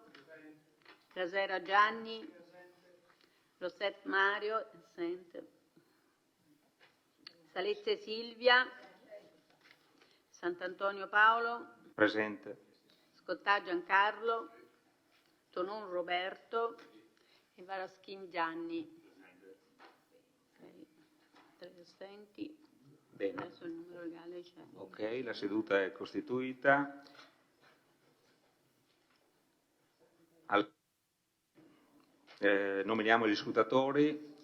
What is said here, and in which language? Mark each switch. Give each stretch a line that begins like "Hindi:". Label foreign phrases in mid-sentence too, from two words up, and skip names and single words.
Italian: Casera Gianni. Rosset Mario. Assente. Salezze Silvia. Sant'Antonio Paolo. Presente. Scottà Giancarlo. Tonon Roberto e Varaschin Gianni. Okay. 3 assenti. Bene. Adesso il numero legale c'è. Ok, la seduta è costituita. Nominiamo gli scrutatori.